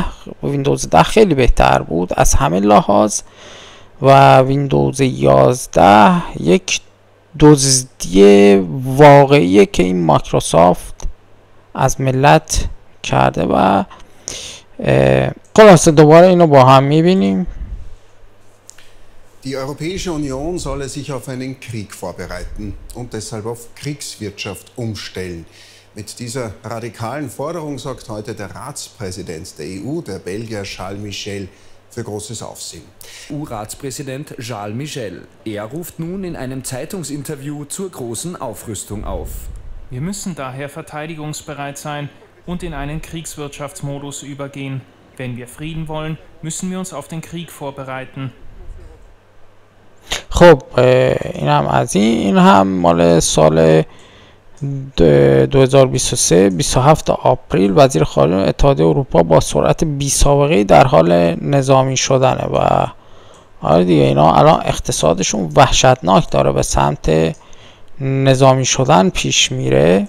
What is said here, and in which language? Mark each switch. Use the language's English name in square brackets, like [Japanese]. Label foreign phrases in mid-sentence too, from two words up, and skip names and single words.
[Persian] ویندوز 10 خیلی بهتر بود از همه لحاظ و ویندوز 11 یک دزدی واقعیه که این مایکروسافت از ملت کرده و خلاصه دوباره اینو با هم میبینیم. [German] Die Europäische Union solle sich auf einen Krieg vorbereiten und deshalb auf Kriegswirtschaft umstellen. Mit dieser radikalen Forderung sagt heute der Ratspräsident der EU, der Belgier Charles Michel, für großes Aufsehen. EU-Ratspräsident Charles Michel. Er ruft nun in einem Zeitungsinterview zur großen Aufrüstung auf. Wir müssen daher verteidigungsbereit sein und in einen Kriegswirtschaftsmodus übergehen. Wenn wir Frieden wollen, müssen wir uns auf den Krieg vorbereiten. [Persian] خب این هم از این هم مال سال 2023 27 آپریل وزیر خارجه اتحادیه اروپا با سرعت بی‌سابقه‌ای در حال نظامی شدنه و آره دیگه اینا الان اقتصادشون وحشتناک داره به سمت نظامی شدن پیش میره.